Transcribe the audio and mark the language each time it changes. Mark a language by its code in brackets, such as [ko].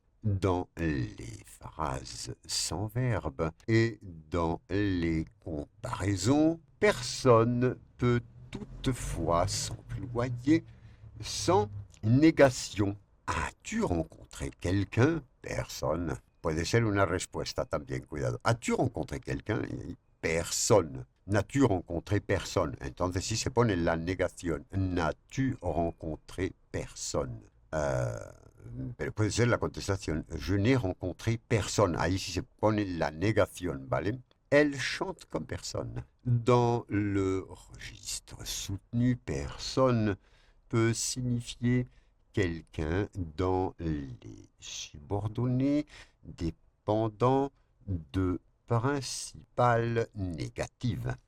[fr] Dans les phrases sans verbe et dans les comparaisons, personne peut toutefois s'employer sans négation. ¿As-tu rencontré quelqu'un? Personne. [es] Puede ser una respuesta también, cuidado. [fr] ¿As-tu rencontré quelqu'un? Personne. ¿N'as-tu rencontré personne? [es] Entonces si se pone la negación. [fr] ¿N'as-tu rencontré personne? [es] Pero puede ser la contestación. [fr] Je n'ai rencontré personne. [es] Ahí sí se pone la negación, ¿vale? [fr] Elle chante comme personne. Dans le registre soutenu, personne peut signifier quelqu'un dans les subordonnés dépendant de principales négatives.